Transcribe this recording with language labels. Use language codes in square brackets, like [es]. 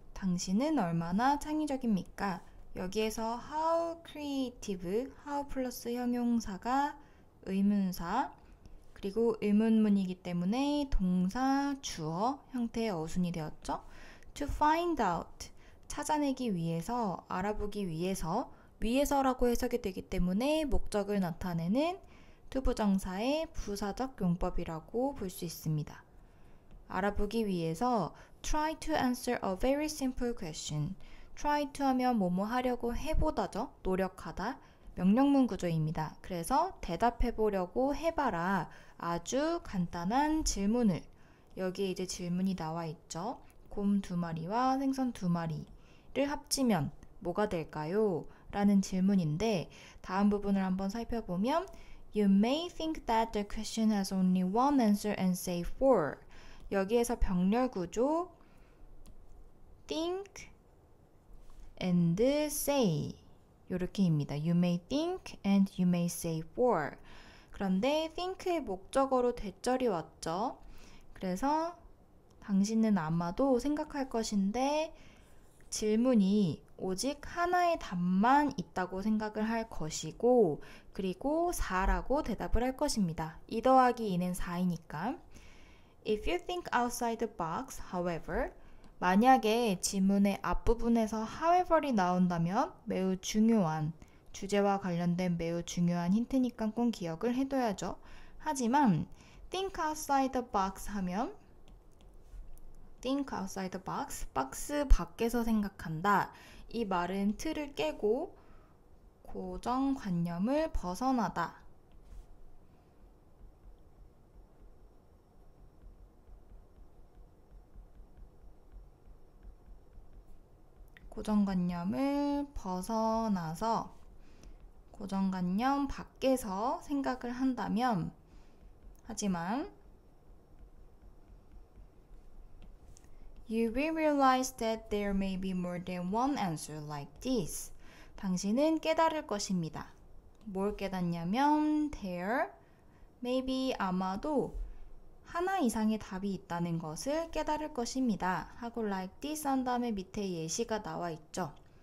[ko] 당신은 얼마나 창의적입니까? 여기에서 how creative, how 플러스 형용사가 의문사, 그리고 의문문이기 때문에 동사, 주어 형태의 어순이 되었죠. To find out, 찾아내기 위해서, 알아보기 위해서라고 해석이 되기 때문에 목적을 나타내는 투부정사의 부사적 용법이라고 볼 수 있습니다. 알아보기 위해서 [en] try to answer a very simple question. [ko] try to 하면 뭐뭐 하려고 해보다죠. 노력하다. 명령문 구조입니다. 그래서 대답해보려고 해봐라. 아주 간단한 질문을. 여기에 이제 질문이 나와 있죠. 곰 2마리와 생선 2마리를 합치면 뭐가 될까요? 라는 질문인데 다음 부분을 한번 살펴보면 [en] You may think that the question has only one answer and say four. [ko] 여기에서 병렬 구조 think and say 이렇게입니다. [en] You may think and you may say for. [ko] 그런데 think의 목적어로 대절이 왔죠. 그래서 당신은 아마도 생각할 것인데 질문이 오직 하나의 답만 있다고 생각을 할 것이고 그리고 4라고 대답을 할 것입니다. 2 더하기 2는 4이니까 [en] If you think outside the box, [ko] however, 만약에 지문의 앞부분에서 however이 나온다면 매우 중요한 주제와 관련된 매우 중요한 힌트니까 꼭 기억을 해둬야죠. 하지만 think outside the box 하면 think outside the box, 박스 밖에서 생각한다. 이 말은 틀을 깨고 고정관념을 벗어나다. 고정관념을 벗어나서 고정관념 밖에서 생각을 한다면 하지만 [en] You will realize that there may be more than one answer like this. [ko] 당신은 깨달을 것입니다. 뭘 깨닫냐면 there may be 아마도 하나 이상의 답이 있다는 것을 깨달을 것입니다. 하고 like this 한 다음에 밑에 예시가 나와 있죠.